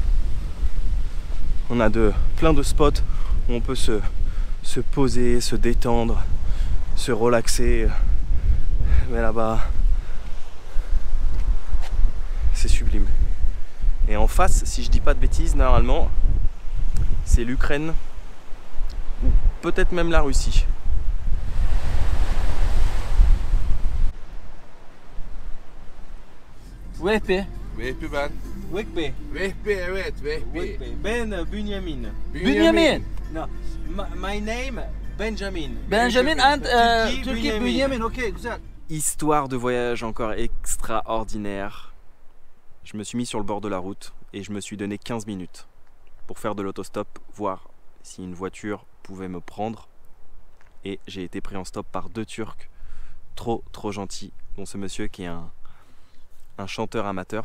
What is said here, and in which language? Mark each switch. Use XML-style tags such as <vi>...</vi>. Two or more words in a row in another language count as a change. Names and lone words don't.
<fr>On a plein de spots où on peut se poser, se détendre, se relaxer. Mais là-bas, c'est sublime. Et en face, si je dis pas de bêtises, normalement, c'est l'Ukraine ou peut-être même la Russie.</fr> <tr>Vehbi. Vehbi ben. Vehbi. Vehbi evet Vehbi. Ben Bunyamin. Benjamin.</tr> <en>No, my name Benjamin. Benjamin and Turkey Benjamin.</en> <tr>Ok, güzel.</tr> <fr>Histoire de voyage encore extraordinaire. Je me suis mis sur le bord de la route et je me suis donné 15 minutes pour faire de l'autostop, voir si une voiture pouvait me prendre. Et j'ai été pris en stop par 2 Turcs trop gentils, dont ce monsieur qui est un chanteur amateur.</fr>